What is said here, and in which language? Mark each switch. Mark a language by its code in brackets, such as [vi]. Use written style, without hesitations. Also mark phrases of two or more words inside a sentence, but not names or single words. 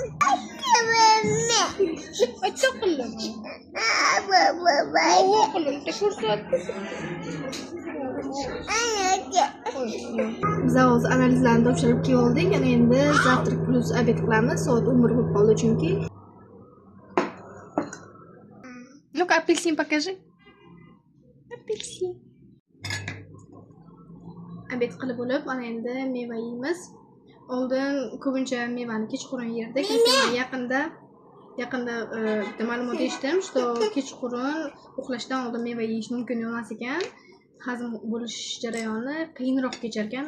[uz] Biz hozir analizlarni topshirib keldik. Yana endi завтрак plus obed qilamiz. Soat 11 bo'lib qoldi chunki. [ru] Ну-ка, апельсин покажи. Апельсин. [uz] Obed qilib bo'lib, ana endi meva yeymiz. Oldin ko'pincha mevani kechqurun yerdik. Lekin yaqinda bitta ma'lumot eshitdim, что kechqurun uxlashdan oldin meva yeyish mumkin emas ekan. Hazm bo'lish jarayoni qiyinroq kechar ekan.